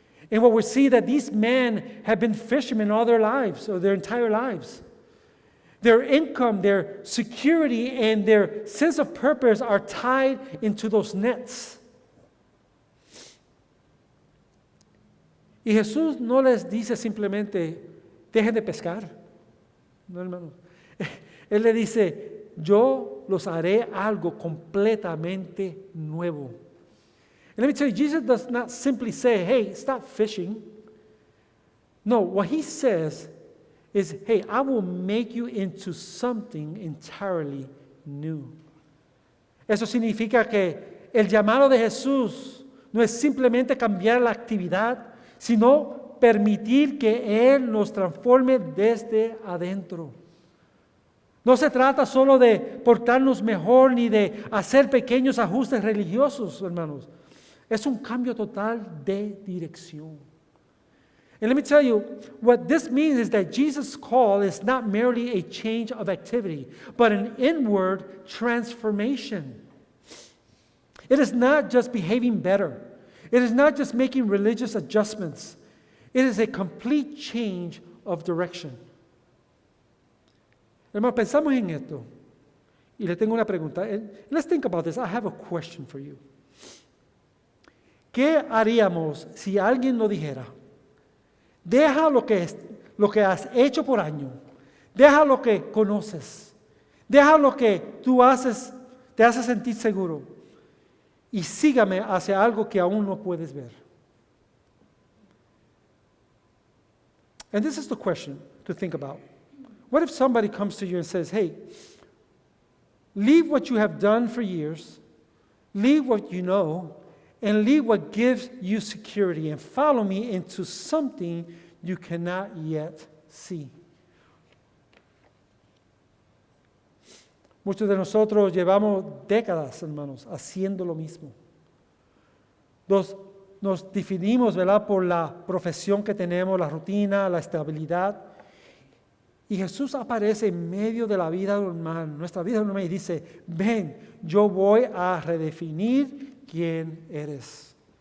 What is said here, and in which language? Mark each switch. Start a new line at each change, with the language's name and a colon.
English: And what we see that these men have been fishermen all their lives, or their entire lives. Their income, their security, and their sense of purpose are tied into those nets.
Spanish: Y Jesús no les dice simplemente, dejen de pescar. No, hermanos. Él le dice, yo los haré algo completamente nuevo.
English: And let me tell you, Jesus does not simply say, hey, stop fishing. No, what he says is, hey, I will make you into something entirely new.
Spanish: Eso significa que el llamado de Jesús no es simplemente cambiar la actividad, sino permitir que Él nos transforme desde adentro. No se trata solo de portarnos mejor ni de hacer pequeños ajustes religiosos, hermanos. Es un cambio total de dirección.
English: And let me tell you, what this means is that Jesus' call is not merely a change of activity, but an inward transformation. It is not just behaving better. It is not just making religious adjustments. It is a complete change of direction.
Spanish: Hermanos, pensamos en esto. Y le tengo una pregunta.
English: Let's think about this. I have a question for you.
Spanish: ¿Qué haríamos si alguien nos dijera, deja lo que has hecho por año, deja lo que conoces, deja lo que tú haces, te hace sentir seguro y sígame hacia algo que aún no puedes ver?
English: And this is the question to think about. What if somebody comes to you and says, hey, leave what you have done for years, leave what you know, and leave what gives you security and follow me into something you cannot yet see.
Spanish: Muchos de nosotros llevamos décadas, hermanos, haciendo lo mismo. Nos definimos, ¿verdad?, por la profesión que tenemos, la rutina, la estabilidad. Y Jesús aparece en medio de la vida normal, nuestra vida normal, y dice, ven, yo voy a redefinir quién eres.